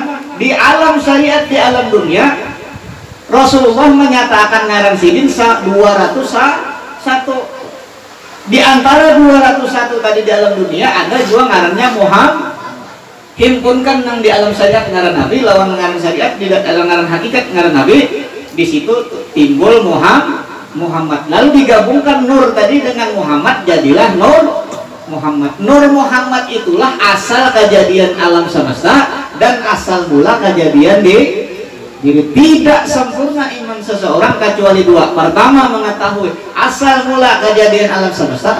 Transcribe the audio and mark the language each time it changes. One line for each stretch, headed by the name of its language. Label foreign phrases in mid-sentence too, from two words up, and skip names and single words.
Banjar: Di alam syariat, di alam dunia, Rasulullah menyatakan ngaran sidin 201. Di antara 201 tadi di alam dunia ada juga ngarannya Muhammad. Himpunkan yang di alam syariat ngaran Nabi lawan ngaran syariat di dalam ngaran hakikat ngaran Nabi, di situ timbul Muhammad.
Indonesian: Lalu digabungkan nur tadi dengan Muhammad, jadilah Nur Muhammad. Nur Muhammad itulah asal kejadian alam semesta dan asal mula kejadian di diri. Tidak sempurna iman seseorang kecuali dua. Pertama, mengetahui asal mula kejadian alam semesta.